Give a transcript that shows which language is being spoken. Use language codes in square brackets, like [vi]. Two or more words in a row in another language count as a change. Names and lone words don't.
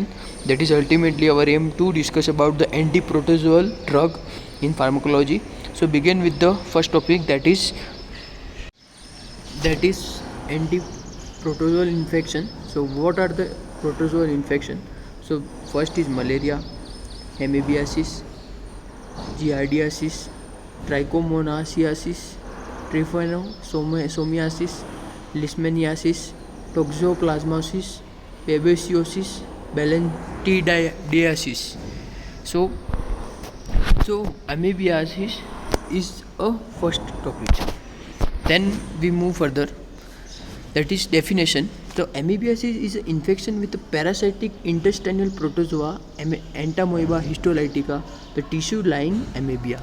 [en] That is ultimately our aim to discuss about the anti-protozoal drug in pharmacology. So begin with the first topic, that is anti-protozoal infection. So what are the protozoal infection? So first is malaria, hemibiasis, giardiasis, trichomoniasis, trypanosomiasis, leishmaniasis, toxoplasmosis, babesiosis, balantidiasis. So, so amoebiasis is a first topic. Then we move further. That is definition. So amoebiasis is an infection with a parasitic intestinal protozoa, Entamoeba histolytica, the tissue line amoebia.